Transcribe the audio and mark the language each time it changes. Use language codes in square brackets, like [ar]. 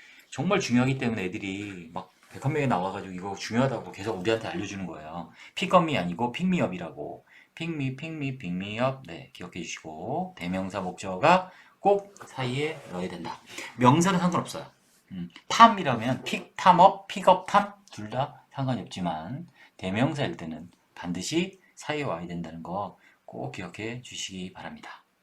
[ko] 정말 중요하기 때문에 애들이 막 101명이 나와가지고 이거 중요하다고 계속 우리한테 알려주는 거예요. [en] pick up me [ko] 아니고 [en] pick me up이라고. pick me, pick me, pick me up. [ko] 네, 기억해 주시고. 대명사 목적어가 꼭 사이에 넣어야 된다. 명사는 상관없어요. 탐이라면 pick, 탐 up, pick up, 탐 둘 다 상관이 없지만 대명사일 때는 반드시 사이에 와야 된다는 거 꼭 기억해 주시기 바랍니다.